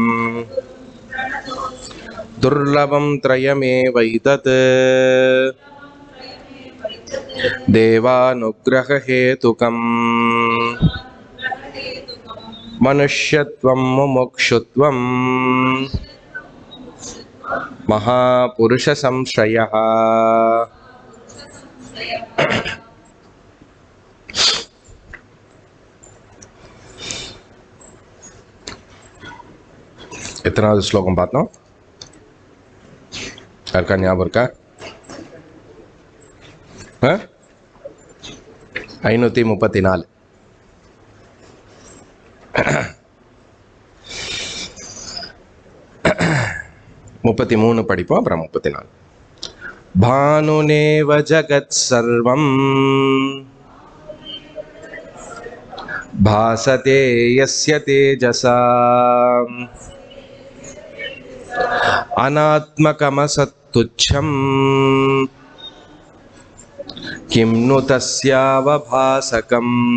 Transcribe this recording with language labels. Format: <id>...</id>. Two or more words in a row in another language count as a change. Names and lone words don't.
<sa>दुर्लभं त्रयमेवैतत् देवानुग्ररहेतुकम् मनुष्यत्वं मुमुक्षुत्वं महापुरुष संश्रयः।</sa> <ta>எத்தனாவது ஸ்லோகம் பார்த்தோம்? யாருக்கா ஞாபகம் இருக்கா? 534. 33 படிப்போம், அப்புறம் 34.</ta> <sa>भानुनेव जगत् सर्वं भासते यस्य तेजसा अनात्मकमसत्तुच्छं किं नु तस्यावभासकम्।</sa>